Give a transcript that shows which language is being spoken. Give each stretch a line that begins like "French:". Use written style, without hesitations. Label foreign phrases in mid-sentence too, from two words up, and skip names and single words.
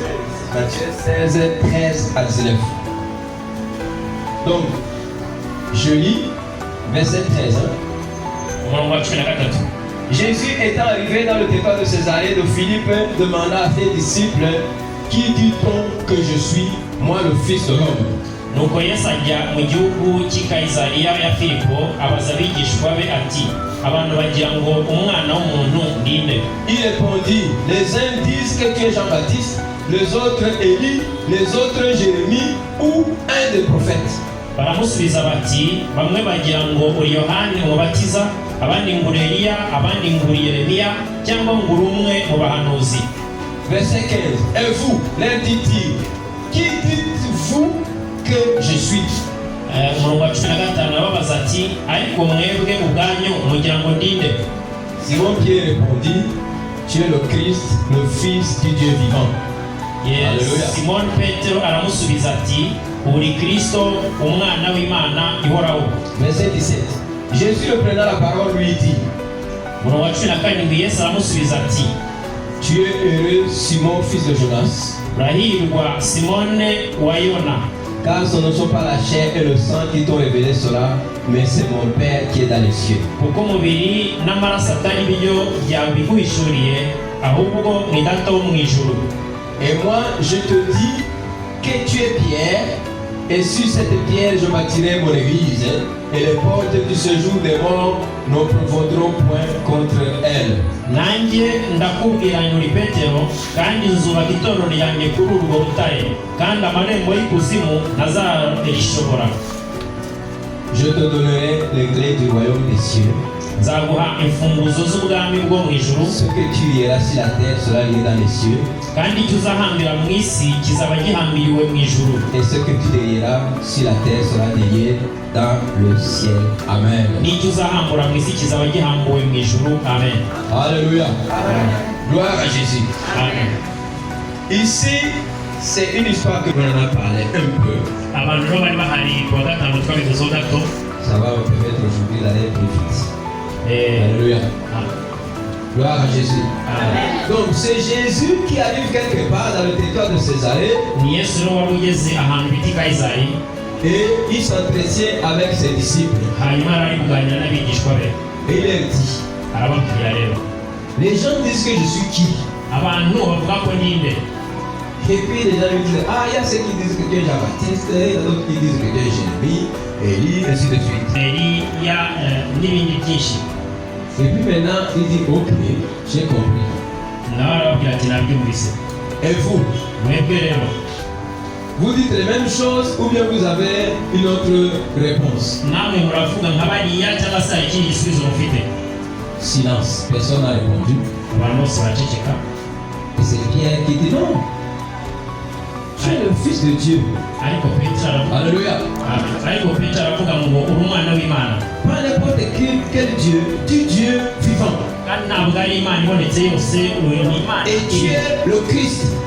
French: Matthieu 16, 13 à 19. Donc, je lis verset 13. Hein?
Kinyarwanda: Umurongo wa 13.
French: Jésus étant arrivé dans le territoire de Césarée de Philippe, demanda à ses disciples, qui dit-on que je suis, moi le Fils de l'homme?
Kinyarwanda: Nuko Yesu ajya mu gihugu cy'i Kayisariya ya Filipo abaza abigishwa be ati, abantu bagira ngo umwana w'umuntu ndinde?
French: Il répondit, les uns disent que tu es Jean-Baptiste, les autres Élie, les autres Jérémie ou un des prophètes.
Kinyarwanda: Baramusubiza bati, bamwe bagira ngo uri Yohani umubatiza, abandi ngo uri Eliya, abandi ngo uri Yeremiya, cyangwa ngo uri umwe mu bahanuzi.
French: Verset 15. Et vous, leur dit-il, qui dites-vous que je suis?
Kinyarwanda: Umurongo wa 15 arababaza ati, ariko mwebwe ubwanyu mugira ngo ndinde?
French: Simon Pierre répondit, tu es le Christ, le Fils du Dieu vivant. Alléluia.
Kinyarwanda: Simon Petero aramusubiza ati, uri Kristo umwana w'Imana ihoraho.
French: Verset 17. Jésus reprenant la parole lui dit,
Kinyarwanda: Umurongo wa 17 Yesu aramusubiza ati,
French: tu es heureux Simon fils de Jonas,
Kinyarwanda: urahirwa Simone wa Yona,
French: car ce ne sont pas la chair et le sang qui t'ont révélé cela, mais c'est mon Père qui est dans les cieux.
Kinyarwanda: kuko umubiri n'amaraso atari byo byabiguhishuriye, ahubwo ni Data wo mu ijuru.
French: Et moi je te dis que tu es Pierre, et sur cette pierre je bâtirai mon église, et les portes du séjour des morts ne prévaudront point contre elle.
Kinyarwanda: Nanjye ndakubwira ngo uri Petero, kandi nzubaka itorero ryanjye kuri urwo rutare, kandi amarembo y'ikuzimu ntazarishobora.
French: Je te donnerai les clés du royaume des cieux.
Kinyarwanda: Nzaguha imfunguzo z'ubwami bwo mu ijuru,
French: Ce que tu liras sur la terre sera lié dans les cieux,
Kinyarwanda: kandi icyo uzahambira mu isi kizaba gihambiriwe mu ijuru,
French: et ce que tu délieras sur la terre sera délié dans le ciel.
Kinyarwanda: Amen. n'icyo uzahambura mu isi kizaba gihambuwe mu ijuru. Amen.
French: Alléluia. Gloire à Jésus. Amen. Ici, c'est une histoire que l'on en a parlé un peu.
Kinyarwanda: Abantu rero bari bahari kuwa gatanu twabivuzeho gato.
French: Ça va me permettre aujourd'hui d'aller plus vite. Alléluia. Gloire à Jésus. Amen. Donc, c'est Jésus qui arrive quelque part dans le territoire de Césarée
Kinyarwanda: Ni Yesu rero wari ugeze ahantu bita i Kayisari,
French: et il s'entretient avec ses disciples.
Kinyarwanda: hanyuma yari ari kuganira n'abigishwa be,
French: Et il leur dit,
Kinyarwanda: arababwira rero,
French: les gens disent que je suis qui?
Kinyarwanda: abantu bavuga ko ndinde?
French: Et puis les gens lui disent, ah, il y a ceux qui disent que tu es Jean-Baptiste, il y a d'autres qui disent que tu es Jérémie, Élie, ainsi de suite.
Kinyarwanda: Eliya n'ibindi byinshi.
French: Et puis maintenant, il dit, ok, j'ai compris.
Kinyarwanda: Nawe arababwira ati nabyumvise.
French: Et vous,
Kinyarwanda: Mwebwe rero
French: vous dites les mêmes choses ou bien vous avez une autre réponse?
Kinyarwanda: namwe muravuga nka bariya cyangwa se hari ikindi gisubizo mufite?
French: Silence, personne n'a répondu.
Kinyarwanda: Abantu bose baraceceka.
French: Et c'est Pierre qui dit non. Tu es le fils de Dieu. Alléluia. Pas n'importe quel Dieu, du Dieu vivant. Et tu es le Christ.